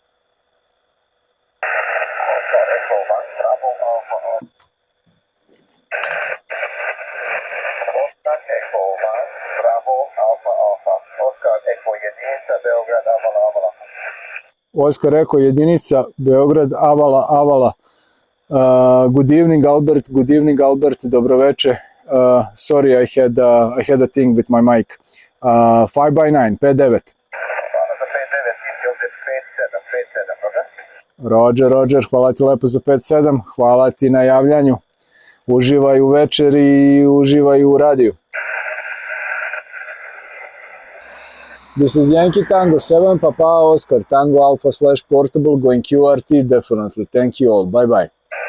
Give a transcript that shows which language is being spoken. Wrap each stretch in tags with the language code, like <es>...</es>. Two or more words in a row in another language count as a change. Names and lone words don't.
<sr>Oskar Eko jedinica, Beograd, Avala, Avala.</sr> <en>Good evening Albert, dobroveče. Sorry, I had a thing with my mic. 5x9, 5-9. Roger,</en> <sr>hvala ti lepo za 5-7, hvala ti na javljanju. Uživaj u večeri i uživaj u radiju.</sr> <en>This is Yankee Tango 7, Papa Oscar, Tango Alpha / Portable, going QRT, definitely. Thank you all, bye bye.</en>